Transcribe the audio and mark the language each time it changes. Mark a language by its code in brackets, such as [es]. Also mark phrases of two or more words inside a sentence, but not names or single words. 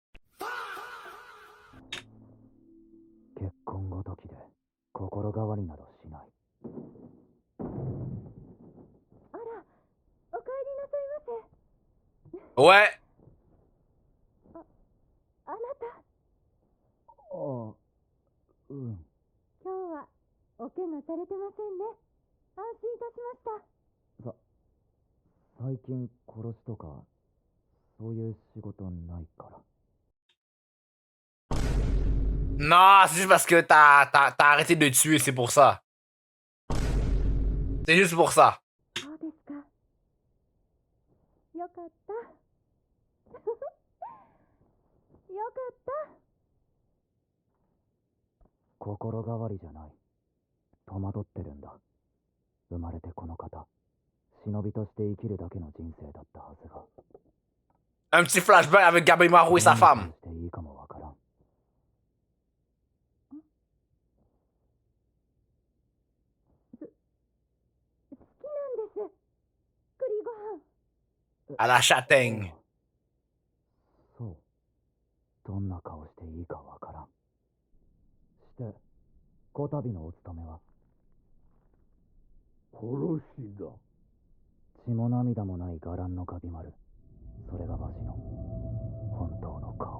[ja] あら、お帰りなさいませ。 [fr] Ouais. [ja] あなた。今日はお怪我されてませんね。安心いたしました。 [fr] Non, c'est juste parce que t'as arrêté de tuer, c'est pour ça. C'est juste pour ça. [ja] そうですか。 よかった。よかった。心変わりじゃない。戸惑ってるんだ。生まれてこの方、忍びとして生きるだけの人生だったはずが。 [fr] Un petit flashback avec Gabimaru et sa [ja] どんな [fr] femme. [ja] 顔していいかもわからん。好きなんです。栗ご飯。 [fr] À la châtaigne. [ja] そう。どんな顔していいかわからん。して、こたびのお務めは殺しだ。血も涙もない伽藍のガビマル。それがわしの本当の顔。